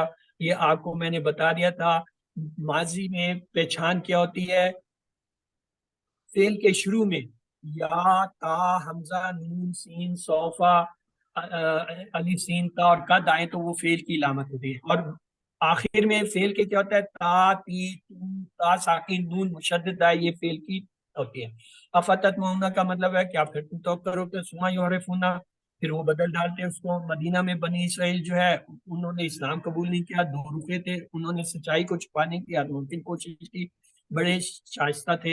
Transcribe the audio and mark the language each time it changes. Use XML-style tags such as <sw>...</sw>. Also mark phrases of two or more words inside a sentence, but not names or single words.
<hi>ये आपको मैंने बता दिया था। माजी में पहचान क्या होती है, फेल के शुरू में या ता हमजा नून सीन सौफा अलिफ सीन ता और कद आए तो वो फेल की इलामत होती है। और आखिर में फेल के क्या होता है, ता ती तू ता साकिन नून मुशद्दद आए, ये फेल की होती है।</hi> <ar>أفتطمعون</ar> <hi>का मतलब है कि आप फिर तुम तो करोगे</hi> <ar>ثم يحرفونه,</ar> <hi>फिर वो बदल डालते हैं उसको। मदीना में बनी इसराइल जो है उन्होंने इस्लाम कबूल नहीं किया, 2 रुके थे, उन्होंने सच्चाई को छुपाने की मुमकिन कोशिश की, बड़े शाइस्ता थे।</hi>